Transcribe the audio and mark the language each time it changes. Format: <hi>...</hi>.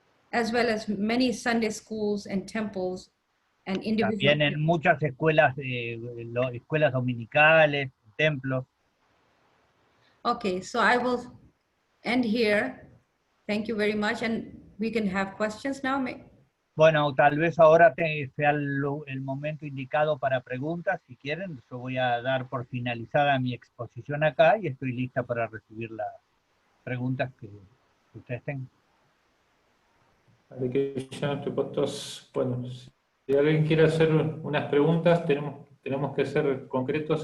<en>As well as many Sunday schools and temples and individual.</en> <es>También en muchas escuelas, escuelas dominicales, templos.</es> <en>Okay, so I will end here. Thank you very much, and we can have questions now.</en> <es>Bueno, tal vez ahora sea el momento indicado para preguntas. Si quieren, yo voy a dar por finalizada mi exposición acá y estoy lista para recibir las preguntas que ustedes tengan. Vale, que ya nuestros puestos, bueno, si alguien quiere hacer unas preguntas, tenemos que ser concretos.</es>